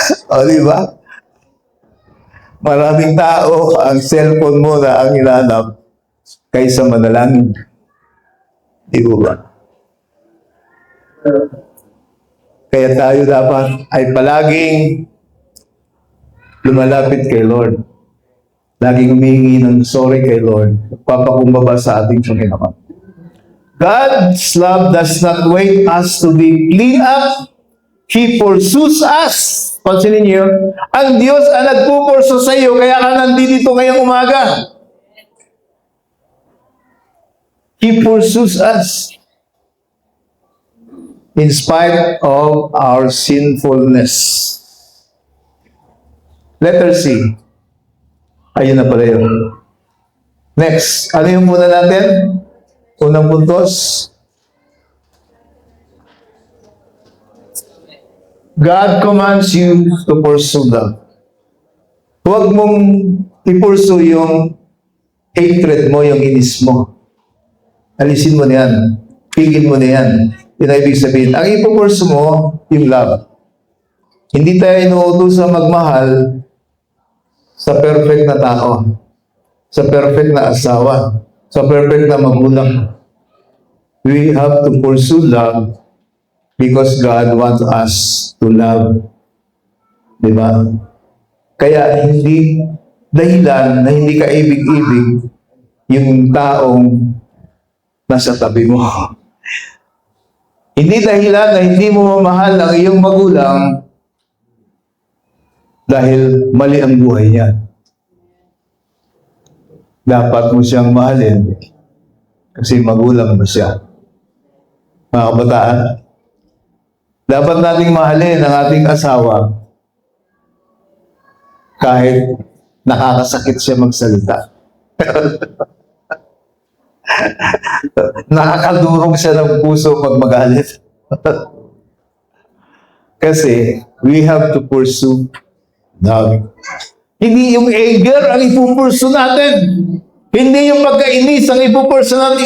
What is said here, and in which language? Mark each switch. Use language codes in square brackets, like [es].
[tl] O di ba? Maraming tao ang cellphone mo na ang hinanap kaysa manalangin. Di ba? Kaya tayo dapat ay palaging lumalapit kay Lord. laging humihingi ng sorry kay Lord, papakumbaba sa ating Panginoon. [en] God's love does not wait us to be cleaned up. He pursues us. [tl] Pansinin niyo, ang Diyos ang nagpupurso sa iyo, kaya ka nandito ngayong umaga. [en] He pursues us in spite of our sinfulness. [tl] Letter C. Ayun na pala yun. Next, ano yung muna natin? Unang puntos. [en] God commands you to pursue them. [tl] Huwag mong i-pursue yung hatred mo, yung inis mo. Alisin mo na yan. Pigil mo na yan. Yun ang ibig sabihin. Ang ipupursu mo, yung love. Hindi tayo inuutos sa magmahal sa perfect na tao, sa perfect na asawa, sa perfect na magulang. [en] We have to pursue love because God wants us to love. [tl] Diba? Kaya hindi dahilan na hindi ka ibig-ibig yung taong nasa tabi mo. Hindi dahilan na hindi mo mamahal ang iyong magulang dahil mali ang buhay niya. Dapat mo siyang mahalin kasi magulang mo siya. Mga kabataan, dapat nating mahalin ang ating asawa kahit nakakasakit siya magsalita. Nakakadurog siya ng puso pag magalit. Kasi [en] we have to pursue love. [tl] Hindi yung anger ang ipupursu natin. Hindi yung pagkainis ang ipupursu natin.